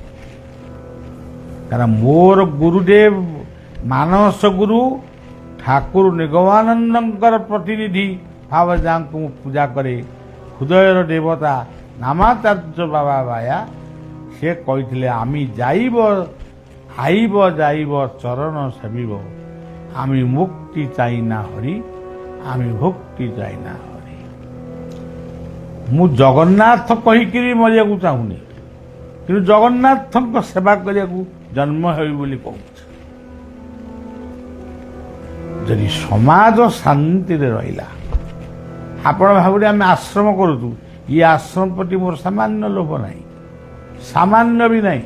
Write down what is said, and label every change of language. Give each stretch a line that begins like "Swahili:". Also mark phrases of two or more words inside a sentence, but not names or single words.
Odia: କାରଣ ମୋର ଗୁରୁଦେବ ମାନସ ଗୁରୁ ଠାକୁର ନିଗମାନନ୍ଦଙ୍କର ପ୍ରତିନିଧି ଭାବେ ଯାହାଙ୍କୁ ମୁଁ ପୂଜା କରେ, ହୃଦୟର ଦେବତା ନାମାଚାର୍ଯ୍ୟ ବାବା ବାୟା, ସେ କହିଥିଲେ
Bangla: আমি যাইব আইব যাইব চরণ সেবিব, আমি মুক্তি চাই না হরি, আমি ভক্তি চাই না হরি।
Odia: ମୁଁ ଜଗନ୍ନାଥ କହିକିରି ମରିବାକୁ ଚାହୁଁନି, କିନ୍ତୁ ଜଗନ୍ନାଥଙ୍କ ସେବା କରିବାକୁ ଜନ୍ମ ହେବି ବୋଲି କହୁଛି। ଯଦି ସମାଜ ଶାନ୍ତିରେ ରହିଲା, ଆପଣ ଭାବୁଥିଲେ ଆମେ ଆଶ୍ରମ କରୁଛୁ, ଇଏ ଆଶ୍ରମ ପ୍ରତି ମୋର ସାମାନ୍ୟ ଲୋଭ ନାହିଁ, ସାମାନ୍ୟ ବି ନାହିଁ।